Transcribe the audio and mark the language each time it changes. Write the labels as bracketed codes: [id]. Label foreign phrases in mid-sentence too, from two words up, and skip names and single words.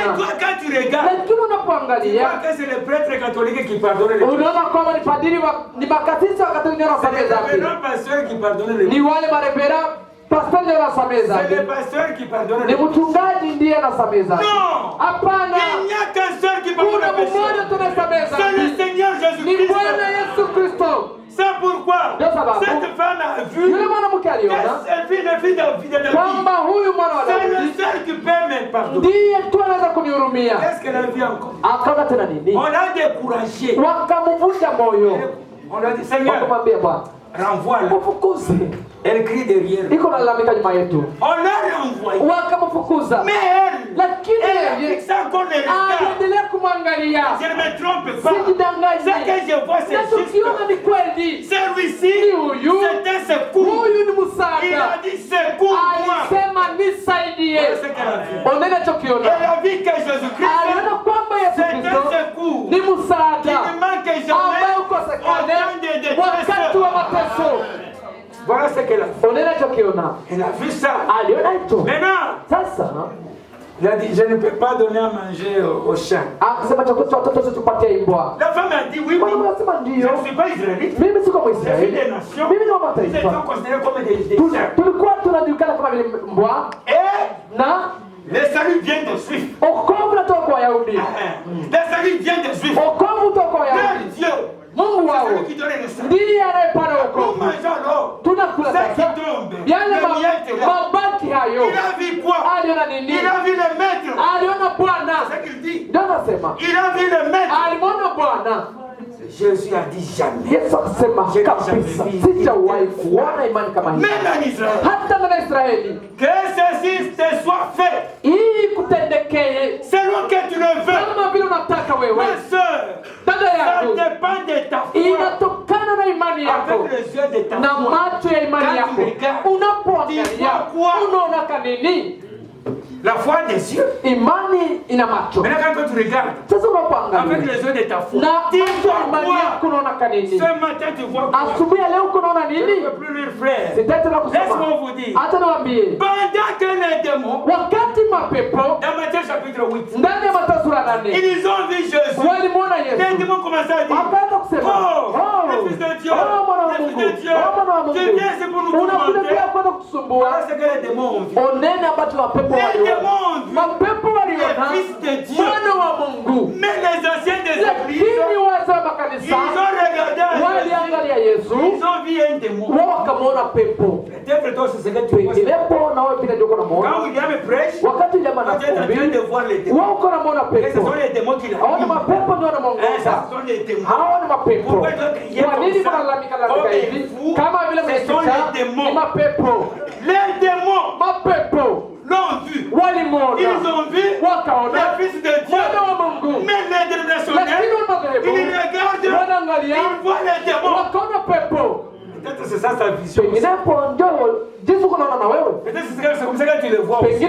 [sw] Lakini unapoangalia, unaona kwamba ni padiri ni makasisi wakati wengine wanasamehe dhambi. Ni wale marepera pastor ndiye anasamehe dhambi. Ni mchungaji ndiye anasamehe dhambi. Hapana. Kuna mmoja tu anasamehe dhambi. Ni Bwana Yesu Kristo. [fr] C'est pourquoi cette femme a vu [sw] kwamba huyu mwana wa Daudi [fr] c'est le seul qui peut me pardonner. [sw] Ndiye tu anaweza kunihurumia. [fr] Qu'est-ce qu'elle a vu encore? [sw] Akaona tena nini? [fr] On l'a découragé. [sw] Wakamvunja moyo. [fr] On a dit Seigneur, [sw] wakamwambia Bwana, [fr] renvoie-la. [sw] Mfukuze. [fr] Elle crie derrière. [sw] Iko na lalamika nyuma yetu. [fr] On l'a renvoyé. [sw] Wakamfukuza. [fr] Mais elle, [sw] lakini yeye anaendelea kumwangalia. [fr] Je ne me trompe pas. [sw] Sijidanganye. [fr] Ce que je vois c'est juste. [sw] Ni kweli. [fr] Celui-ci, c'est un secours. [sw] Huyu ni msaada. [fr] Il a dit secours-moi. [sw] Alisema nisaidie. Oneni chokiona. [fr] Elle a vu que Jésus-Christ [sw] aliona kwamba Yesu Kristo ni msaada ambaye ukosekane wakati wa mateso. [fr] Voilà ce qu'elle a fait. [sw] Oneni chokiona. [fr] Elle a vu ça. [sw] Aliona hicho. [fr] Maintenant, [sw] sasa [fr] il a dit, je ne peux pas donner à manger aux chiens. La femme a dit, oui, oui. Je ne suis pas israélite. Je suis des nations. Ils étaient considérés comme des chiens. Et le salut vient des Juifs. Le salut vient des Juifs. Leur Dieu. [sw] Mungu wao ndiye anayepanda wokovu. Tunakula sasa yale mabaki hayo. Aliona nini? Aliona Bwana. Ndio anasema alimwona Bwana. [fr] Jésus a dit jamais. [sw] Yesu akasema kabisa, sijawahi kuona imani kama hii hata na Israeli. [fr] Que ceci te soit fait. [sw] Hii kutendekee [fr] selon que tu le veux. [sw] Kama vile unataka wewe. [fr] Ma sœur, [sw] dada yangu, [fr] ça dépend de ta foi. [sw] Inatokana na imani yako. [fr] Avec les yeux de ta foi. [sw] Na macho ya imani yako. Unapoangalia unaona nini? [fr] La foi des yeux. [sw] Imani ina macho. [fr] Maintenant quand tu regardes, [sw] sasa unapoangalia [fr] avec les yeux de ta foi, tu vois quoi? Ce matin tu vois quoi? [sw] Asubuhi leo unaona nini? [fr] Je ne peux plus lire, frère. Laisse-moi vous dire. [sw] Hata nawaambie. [fr] Pendant que les démons, [sw] wakati mapepo, [fr] dans Matthieu chapitre 8, [sw] ndani ya Mathayo sura 8, [fr] ils ont vu Jésus. [sw] Walimwona Yesu. [fr] Les démons commençaient à dire, oh, le Fils de Dieu, le Fils de Dieu, tu viens c'est pour nous tourmenter. Voilà ce que les démons ont vu. [sw] Oneni ambacho mapepo waliona. Mapepo waliona mwana wa Mungu. [fr] Mais les anciens des églises, ils ont regardé [sw] waliangalia Yesu. [fr] Ils ont vu un démon. [sw] Wakamwona pepo. [fr] Peut-être toi c'est ce que tu vois. [sw] Ilepo na wewe pia ndio unamuona. [fr] Quand William prêche, [sw] wakati William anakuambia [fr] de voir les démons. [sw] Wao uko namuona pepo. [fr] Ce sont les démons qui l'ont. [sw] Hao ni mapepo ndio wanamuongoza. [fr] Ce sont les démons. [sw] Hao ni mapepo. Kwa nini mnalalamika hivi? Kama vile mmesikia ni mapepo. [fr] Les démons. [sw] Mapepo [fr] l'ont vu. Ils ont vu le Fils de Dieu. Mais les dénominationnaires, ils regardent, ils voient les démons. Peut-être c'est ça sa vision. Peut-être c'est comme ça que tu le vois aussi.